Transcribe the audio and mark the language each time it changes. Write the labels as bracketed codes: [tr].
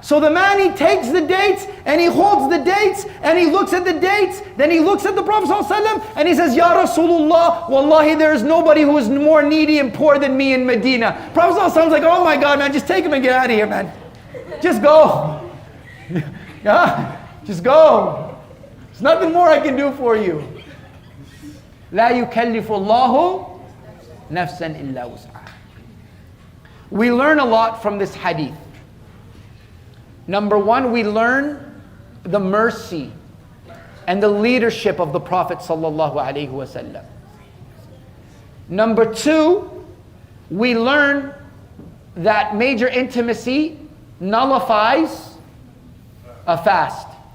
[en] So the man, he takes the dates and he holds the dates and he looks at the dates, then he looks at the Prophet ﷺ and he says, Ya Rasulullah, wallahi there is nobody who is more needy and poor than me in Medina. Prophet ﷺ is like, oh my God man, just take him and get out of here man. Just go. Yeah, just go. There's nothing more I can do for you. [ar] لا يكلف الله نفسا إلا وسعها. [en] We learn a lot from this hadith. Number one, we learn the mercy and the leadership of the Prophet sallallahu alaihi wasallam. Number two, we learn that major intimacy nullifies a fast.